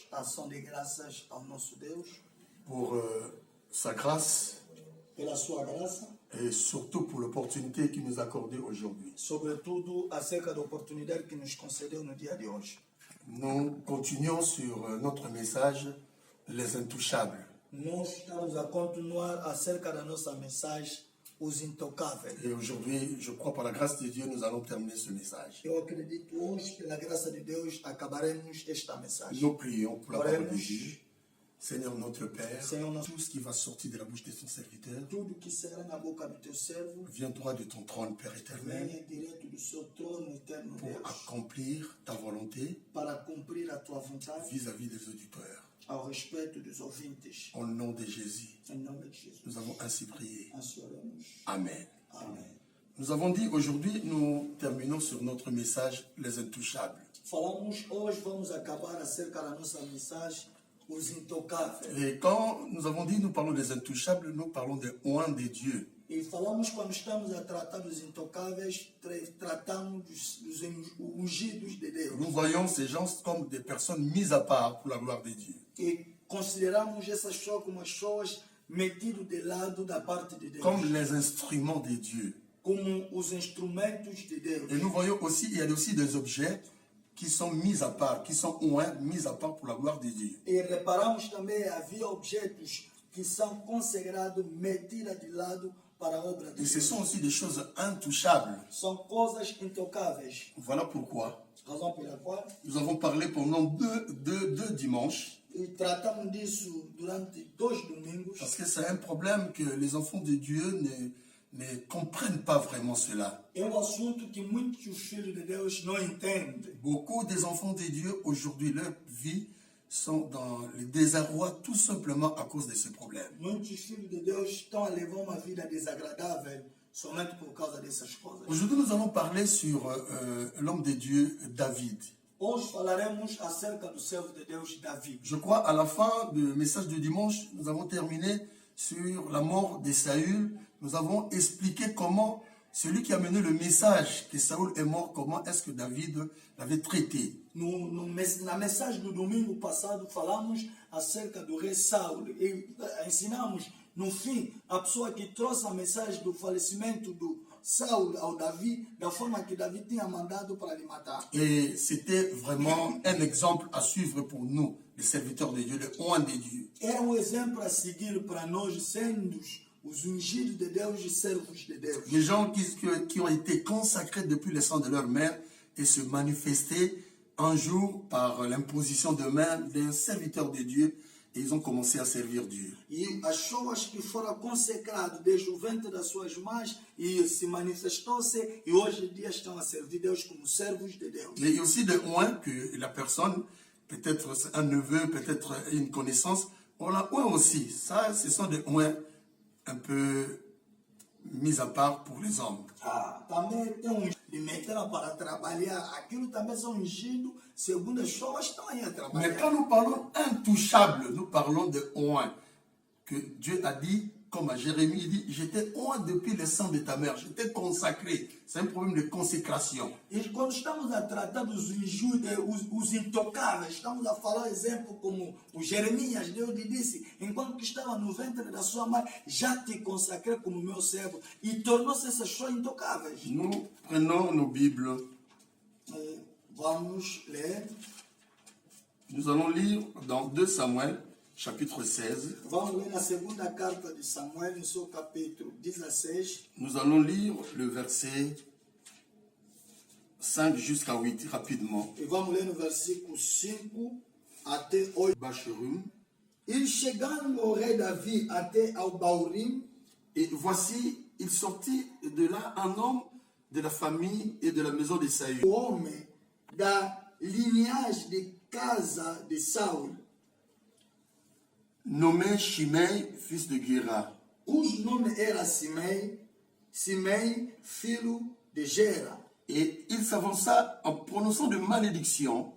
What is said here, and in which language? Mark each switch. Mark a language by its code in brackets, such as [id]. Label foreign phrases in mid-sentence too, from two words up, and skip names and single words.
[pt] ação de graças ao nosso Deus [fr] pour sa grâce [pt] pela sua graça, [fr] et surtout pour l'opportunité qu'il nous a accordée aujourd'hui. [pt] sobretudo acerca da oportunidade que nos concedeu no dia de hoje. [fr] Nous continuons sur notre message, les intouchables. [pt] Nós estamos a continuar acerca da nossa mensagem, os intocáveis. [fr] Et aujourd'hui, je crois par la grâce de Dieu, nous allons terminer ce message. [pt] Eu acredito hoje, pela graça de Deus, acabaremos esta mensagem. [fr] Nous prions pour la parole de [pt] Oremos. [fr] Dieu. Seigneur notre Père, [pt] Senhor, nosso- [fr] tout ce qui va sortir de la bouche de ton serviteur [pt] tudo que será na boca do teu servo, [fr] vient droit de ton trône, Père éternel, [pt] venha direto do seu trono eterno, [fr] pour [pt] Deus, [fr] accomplir ta volonté [pt] para cumprir a tua vontade [fr] vis-à-vis des auditeurs. [pt] ao respeito dos ouvintes. [fr] Au nom de Jésus, [pt] Em nome de Jesus. [fr] nous avons ainsi prié. [pt] Assim oramos. [fr] Amen. [pt] Amém. [fr] Nous avons dit aujourd'hui, nous terminons sur notre message, les intouchables. [pt] Falamos hoje, vamos acabar acerca da nossa mensagem, os intocáveis. [fr] Et quand nous avons dit, nous parlons des intouchables, nous parlons des oints de Dieu. [pt] E falamos quando estamos a tratar dos intocáveis, tratamos dos ungidos de Deus. [fr] Nous voyons ces gens comme des personnes mises à part pour la gloire de Dieu. [pt] E consideramos essas pessoas como as pessoas metidas de lado da parte de Deus. [fr] Comme les instruments de Dieu. [pt] Como os instrumentos de Deus. [fr] Et nous voyons aussi, il y a aussi des objets qui sont mis à part, qui sont oints, mis à part pour la gloire de Dieu. [pt] E reparamos também havia objetos que são consagrados, metidos de lado para a obra de [fr] Et ce [pt] Deus. [fr] sont aussi des choses intouchables. [pt] São coisas intocáveis. [fr] Voilà pourquoi [pt] Razão pela qual [fr] nous avons parlé pendant deux dimanches. [pt] e tratamos disso durante 2 domingos, [fr] Parce que c'est un problème que les enfants de Dieu ne comprennent pas vraiment cela. [pt] é assunto que muitos filhos de Deus não entendem. [fr] Beaucoup des enfants de Dieu, aujourd'hui, leur vie sont dans le désarroi tout simplement à cause de ce problème. [pt] Muitos filhos de Deus estão a levar uma vida desagradável somente por causa dessas coisas. [fr] Aujourd'hui, nous allons parler sur l'homme de Dieu, David. [pt] Hoje falaremos acerca do servo de Deus, Davi. [fr] Je crois à la fin du message du dimanche, nous avons terminé sur la mort de Saül. Nous avons expliqué comment celui qui a mené le message que Saül est mort, comment est-ce que David l'avait traité. [pt] Na mensagem do domingo passado falamos acerca do rei Saulo e ensinamos no fim a pessoa que trouxe a mensagem do falecimento do Saulo ao Davi, da forma que Davi tinha mandado para lhe matar. [fr] Et c'était vraiment un exemple à suivre pour nous, les serviteurs de Dieu, les oints de Dieu. [pt] Era exemplo a seguir para nós, sendo os ungidos de Deus e servos de Deus. [fr] Les gens qui ont été consacrés depuis le sang de leur mère et se manifestaient un jour par l'imposition de main d'un serviteur de Dieu et ils ont commencé à servir Dieu. [pt] E as pessoas que foram consecradas desde o ventre das suas mães e se manifestou-se e hoje em dia estão a servir Deus como servos de Deus. [fr] Il y a aussi des oints que la personne, peut-être un neveu, peut-être une connaissance, on l'a oint aussi. Ça, ce sont des oints un peu mis à part pour les hommes. [pt] Também tem de meter para trabalhar. Aquilo também são ungidos segundo as pessoas estão aí a [fr] Mais [pt] trabalhar. [fr] quand nous parlons intouchable, nous parlons de oint. Que Dieu a dit, comme à Jérémie, il dit, j'étais oint depuis le sang de ta mère, j'étais consacré. C'est un problème de consécration. [pt] E quando estamos a tratar dos ungidos, os intocáveis, estamos a falar exemplo como o Jeremias, Deus lhe disse, enquanto que estava no ventre da sua mãe, já te consacrei como meu servo e tornou-se essas pessoas intocáveis. [fr] Nous prenons nos Bibles, [pt] Vamos ler. [fr] nous allons lire dans 2 Samuel, chapitre 16. [pt] Vamos ler na segunda carta de Samuel, no seu capítulo 16. [fr] Nous allons lire le verset 5 jusqu'à 8 rapidement. [pt] E vamos ler no versículo 5 até 8. [fr] Bacherum. [pt] E chegando o rei Davi até ao Baurim, [fr] Et voici, il sortit de là un homme de la famille et de la maison de Saül. [pt] o homem da linhagem de casa de Saul, [fr] Nommé Shimei, fils de Gera. [pt] cujo nome era Simei, filho de Gera. [fr] Et il s'avança en prononçant de malédictions.